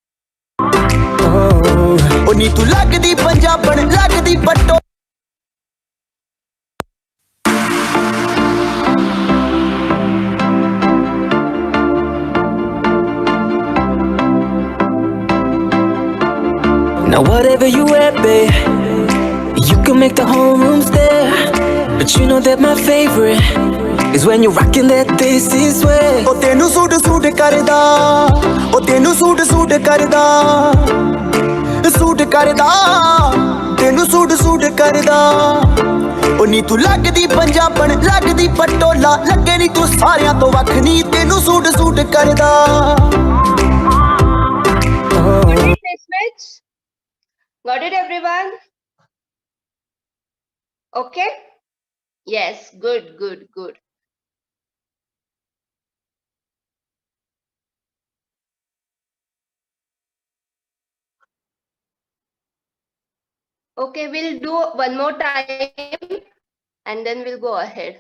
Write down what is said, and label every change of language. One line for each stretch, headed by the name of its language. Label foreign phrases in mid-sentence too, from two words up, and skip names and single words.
Punjabi: ਉਹ ਨੀ ਤੂੰ ਲੱਗਦੀ ਪੰਜਾਬਣ, ਲੱਗਦੀ ਪਟੋਲਾ।
English: Now whatever you wear, babe, you can make the whole room stare. But you know that my favorite is when you're rocking that this is way.
Punjabi: ਉਹ ਤੈਨੂੰ ਸੂਟ ਸੂਟ ਕਰਦਾ, ਉਹ ਤੈਨੂੰ ਸੂਟ ਸੂਟ ਕਰਦਾ, ਸੂਟ ਕਰਦਾ, ਤੈਨੂੰ ਸੂਟ ਸੂਟ ਕਰਦਾ। ਉਹ ਨੀ ਤੂੰ ਲੱਗਦੀ ਪੰਜਾਬਣ, ਲੱਗਦੀ ਪਟੋਲਾ, ਲੱਗੇ ਨੀ ਤੂੰ ਸਾਰਿਆਂ ਤੋਂ ਵੱਖ, ਨੀ ਤੈਨੂੰ ਸੂਟ ਸੂਟ ਕਰਦਾ।
English: Got it, Nismich? Got it, everyone? Okay? Yes, good, good, good. Okay, we'll do one more time and then we'll go ahead.